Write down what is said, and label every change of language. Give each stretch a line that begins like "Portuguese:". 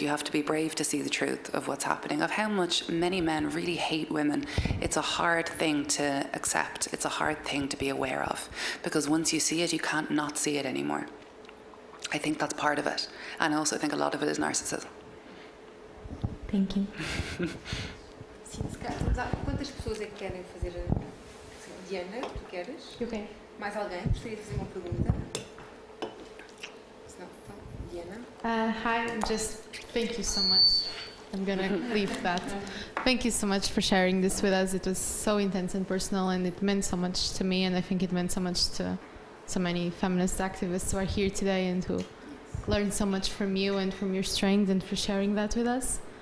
English: You have to be brave to see the truth of what's happening, of how much many men really hate women. It's a hard thing to accept. It's a hard thing to be aware of, because once you see it, you can't not see it anymore. I think that's part of it. And I also think a lot of it is narcissism. Thank you.
Portuguese: Sim, se calhar, quantas pessoas é que querem fazer? Diana, tu queres? Ok. Mais alguém? Gostaria de fazer uma pergunta? Se não, então, Diana.
English: Hi, just thank you so much. I'm gonna leave that. Thank you so much for sharing this with us. It was so intense and personal, and it meant so much to me, and I think it meant so much to so many feminist activists who are here today and who learned so much from you and from your strength, and for sharing that with us.